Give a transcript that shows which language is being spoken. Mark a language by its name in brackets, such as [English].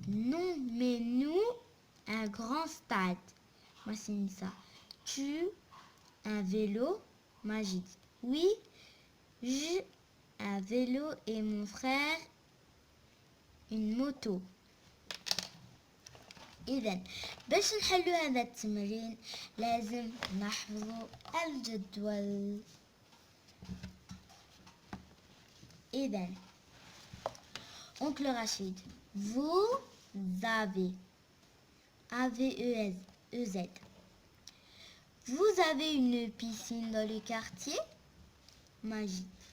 [French] Non, mais nous un grand stade. Moi c'est ça. Tu un vélo Majid. Oui, j'ai un vélo et mon frère une moto. [Arabic] إذا باش نحلو هذا التمرين لازم نحفظوا الجدول. إذا [French] oncle Rachid, vous avez AVEZ. Vous avez une piscine dans le quartier Majid.